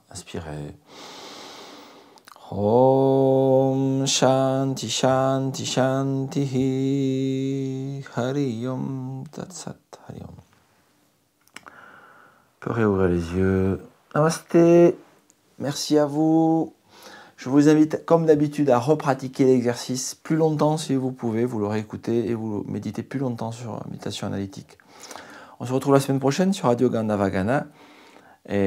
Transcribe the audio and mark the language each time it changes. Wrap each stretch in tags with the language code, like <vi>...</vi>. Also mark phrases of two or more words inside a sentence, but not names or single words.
<fr>Inspirez.</fr> <sa>Om Shanti Shanti Shanti Hari Om Tat Sat Hari Om.</sa> <fr>On peut réouvrir les yeux. Namasté. Merci à vous. Je vous invite, comme d'habitude, à repratiquer l'exercice plus longtemps si vous pouvez. Vous l'aurez écouté et vous méditez plus longtemps sur la méditation analytique. On se retrouve la semaine prochaine sur Radio Gandavagana.</fr>